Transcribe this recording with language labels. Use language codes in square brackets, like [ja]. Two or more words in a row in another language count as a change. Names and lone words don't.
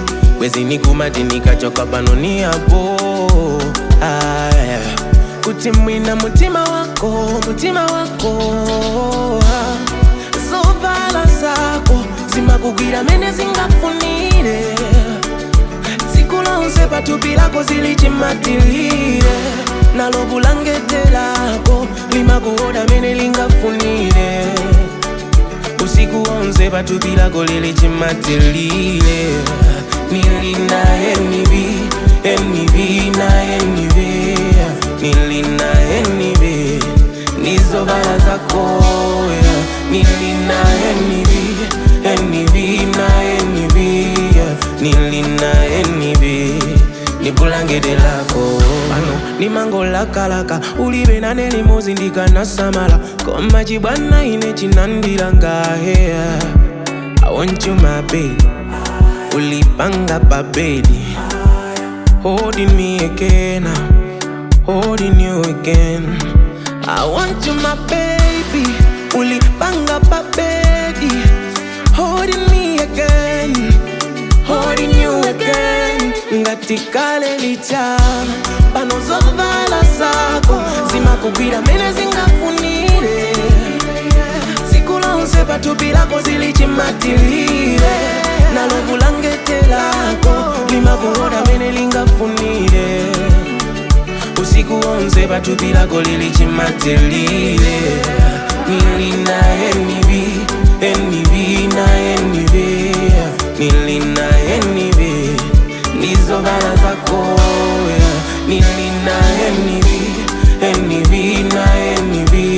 [ny] Wezi nikumati nikachoka pano ndiapo kutimwina mutima wako Zovala zako zimakugira mene zingafunire. Zikulonze patupi lako zilichimatilire. Nalobu langete lako limakuoda mene lingafunire. Usiku onze patupi lako lilichimatilire. Nilina enibi na enibi. Nilina enibi nizovala zako. Nilina enibi na enibi. Nilina enibi nibulangede lako. Ano ni mango laka ulibe na neli mozindika na samala. Koma jibana ine chinandiranga here. [en] I want you my baby. [ny] Ulipanga pa baby. [en] Holding me again, holding you again. I want you my baby. [ny] Ulipanga pa baby. [en] Holding me again, holding you again. [ny] Ngatikale licha pano zovala zako zimakubira mene zingafunire. Zikulonze patupi lako zilichimatilire. Nalobu langete lako limakuoda mene lingafunire. Usiku onze patupi lako lilichimatilire. Nilina enibi na enibi. Nilina enibi nizovala zako. Nilina enibi na enibi.